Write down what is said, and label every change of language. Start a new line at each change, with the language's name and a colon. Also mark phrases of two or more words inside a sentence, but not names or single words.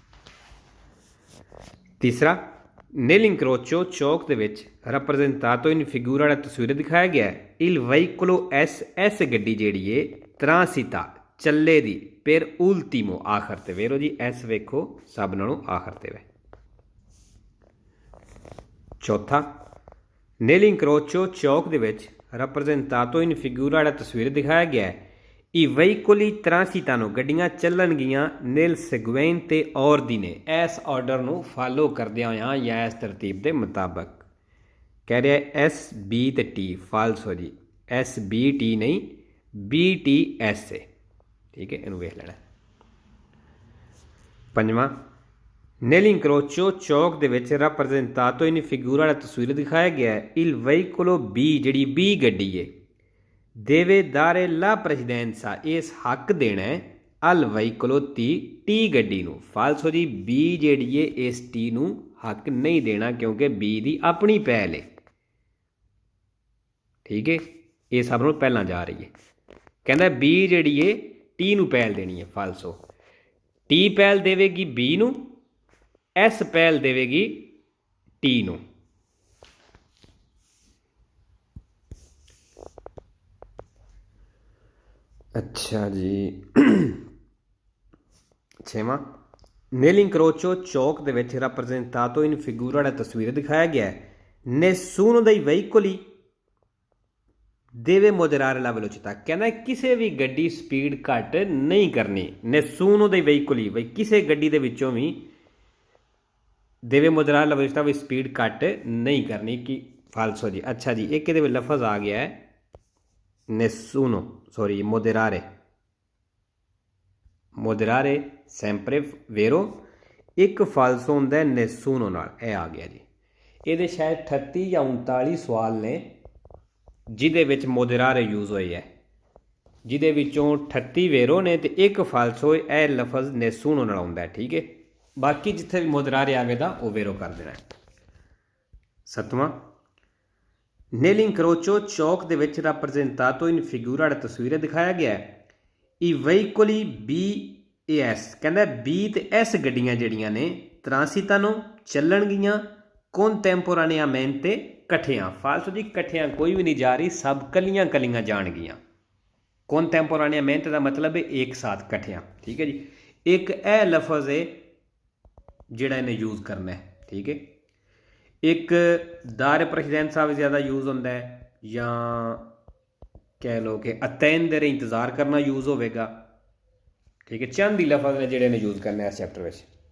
Punjabi: तीसरा
Italian: nel incrocio
Punjabi: ਚੌਕ ਦੇ ਵਿੱਚ
Italian: rappresentato in figura
Punjabi: ਤਸਵੀਰ ਦਿਖਾਇਆ ਗਿਆ
Italian: il veicolo S S
Punjabi: ਗੱਡੀ ਜਿਹੜੀ ਹੈ transita ਚੱਲੇ ਦੀ
Italian: per ultimo
Punjabi: ਆਖ਼ਿਰ ਤੇ। ਵੇਰੋ ਜੀ S ਵੇਖੋ ਸਭ ਨਾਲੋਂ ਆਖ਼ਿਰ ਤੇ ਵੇ। चौथा
Italian: nel incrocio
Punjabi: ਚੌਕ ਦੇ ਵਿੱਚ
Italian: rappresentato in figura
Punjabi: ਜਿਹੜਾ ਤਸਵੀਰ ਦਿਖਾਇਆ ਗਿਆ ਹੈ
Italian: I veicoli transitano
Punjabi: ਗੱਡੀਆਂ ਚੱਲਣਗੀਆਂ
Italian: nel seguente ordine
Punjabi: ਇਸ ਆਰਡਰ ਨੂੰ ਫਾਲੋ ਕਰਦਿਆਂ ਹੋਇਆਂ ਜਾਂ ਇਸ ਤਰਤੀਬ ਦੇ ਮੁਤਾਬਕ ਕਹਿ ਰਿਹਾ ਐਸ ਬੀ ਤੇ ਟੀ ਫਾਲਸ ਹੋ ਜੀ ਐਸ ਬੀ ਟੀ ਨਹੀਂ ਬੀ ਟੀ ਐਸ ਏ ਠੀਕ ਹੈ ਇਹਨੂੰ ਵੇਖ ਲੈਣਾ ਪੰਜਵਾਂ nell'incrocio ਚੌਕ ਦੇ ਵਿੱਚ
Italian: rappresentato in figura
Punjabi: ਵਾਲਾ ਤਸਵੀਰ ਦਿਖਾਇਆ ਗਿਆ ਹੈ
Italian: il veicolo B
Punjabi: ਜਿਹੜੀ B ਗੱਡੀ ਹੈ
Italian: deve dare la precedenza
Punjabi: ਇਸ ਹੱਕ ਦੇਣਾ ਹੈ
Italian: al veicolo T
Punjabi: ਗੱਡੀ ਨੂੰ ਫਾਲਸ ਹੋ ਜੀ B ਜਿਹੜੀ ਹੈ ਇਸ T ਨੂੰ ਹੱਕ ਨਹੀਂ ਦੇਣਾ ਕਿਉਂਕਿ B ਦੀ ਆਪਣੀ ਪਹਿਲ ਹੈ ਠੀਕ ਹੈ ਇਹ ਸਭ ਨੂੰ ਪਹਿਲਾਂ ਜਾ ਰਹੀ ਹੈ ਕਹਿੰਦਾ B ਜਿਹੜੀ ਹੈ T ਨੂੰ ਪਹਿਲ ਦੇਣੀ ਹੈ ਫਾਲਸੋ T ਪਹਿਲ ਦੇਵੇਗੀ B ਨੂੰ S ਪਹਿਲ ਦੇਵੇਗੀ T ਨੂੰ ਅੱਛਾ ਜੀ ਛੇਵਾਂ nell'incrocio ਚੌਕ ਦੇ ਵਿੱਚ
Italian: rappresentato in figura
Punjabi: ਵਾਲਾ ਤਸਵੀਰ ਦਿਖਾਇਆ ਗਿਆ ਹੈ
Italian: nessuno dei veicoli deve moderare la velocità
Punjabi: ਕਹਿੰਦਾ ਕਿਸੇ ਵੀ ਗੱਡੀ ਸਪੀਡ ਘੱਟ ਨਹੀਂ ਕਰਨੀ
Italian: nessuno dei veicoli
Punjabi: ਬਈ ਕਿਸੇ ਗੱਡੀ ਦੇ ਵਿੱਚੋਂ ਵੀ
Italian: deve moderare la velocità
Punjabi: ਵੀ ਸਪੀਡ ਘੱਟ ਨਹੀਂ ਕਰਨੀ ਕਿ ਫਾਲਸੋ ਜੀ ਅੱਛਾ ਜੀ ਇੱਕ ਇਹਦੇ ਵਿੱਚ ਲਫ਼ਜ਼ ਆ ਗਿਆ ਹੈ nessuno sorry
Italian: moderare sempre vero
Punjabi: ਇੱਕ ਫਾਲਸੋ ਹੁੰਦਾ ਹੈ nessuno ਨਾਲ ਇਹ ਆ ਗਿਆ ਜੀ ਇਹਦੇ ਸ਼ਾਇਦ 38 ਜਾਂ 39 ਸਵਾਲ ਨੇ ਜਿਹਦੇ ਵਿੱਚ ਮੋਦਰਾਰੇ ਯੂਜ਼ ਹੋਏ ਹੈ ਜਿਹਦੇ ਵਿੱਚੋਂ 38 ਵੇਰੋ ਨੇ ਤੇ ਇੱਕ ਫਾਲਸੋ ਇਹ ਲਫ਼ਜ਼ nessuno ਨਾਲ ਆਉਂਦਾ ਹੈ ਠੀਕ ਹੈ ਬਾਕੀ ਜਿੱਥੇ ਵੀ ਮੋਦਰਾਰੇ ਆਵੇਗਾ ਉਹ ਵੇਰੋ ਕਰ ਦੇਣਾ ਸੱਤਵਾਂ nell'incrocio ਚੌਕ ਦੇ ਵਿੱਚ
Italian: rappresentato in figura
Punjabi: ਵਾਲਾ ਤਸਵੀਰ ਦਿਖਾਇਆ ਗਿਆ ਹੈ
Italian: I veicoli B e S
Punjabi: ਕਹਿੰਦਾ B ਤੇ S ਗੱਡੀਆਂ ਜਿਹੜੀਆਂ ਨੇ transitano ਚੱਲਣਗੀਆਂ contemporaneamente ਇਕੱਠਿਆਂ ਫਾਲਸੋ ਜੀ ਇਕੱਠਿਆਂ ਕੋਈ ਵੀ ਨਹੀਂ ਜਾ ਰਹੀ ਸਭ ਕੱਲੀਆਂ ਕੱਲੀਆਂ ਜਾਣਗੀਆਂ contemporaneamente ਦਾ ਮਤਲਬ ਹੈ ਇੱਕ ਸਾਥ ਇਕੱਠਿਆਂ ਠੀਕ ਹੈ ਜੀ ਇੱਕ ਇਹ ਲਫ਼ਜ਼ ਹੈ ਜਿਹੜਾ ਇਹਨੇ ਯੂਜ਼ ਕਰਨਾ ਹੈ ਠੀਕ ਹੈ ਇੱਕ ਦਾਰ ਪ੍ਰੈਸੀਡੈਂਸਾ ਵੀ ਜ਼ਿਆਦਾ ਯੂਜ਼ ਹੁੰਦਾ ਹੈ ਜਾਂ ਕਹਿ ਲਓ ਕਿ ਅਤੈਂਦਰ ਇੰਤਜ਼ਾਰ ਕਰਨਾ ਯੂਜ਼ ਹੋਵੇਗਾ ਠੀਕ ਹੈ ਚੰਦ ਹੀ ਲਫ਼ਜ਼ ਨੇ ਜਿਹੜੇ ਨੇ ਯੂਜ਼ ਕਰਨੇ ਇਸ ਚੈਪਟਰ ਵਿੱਚ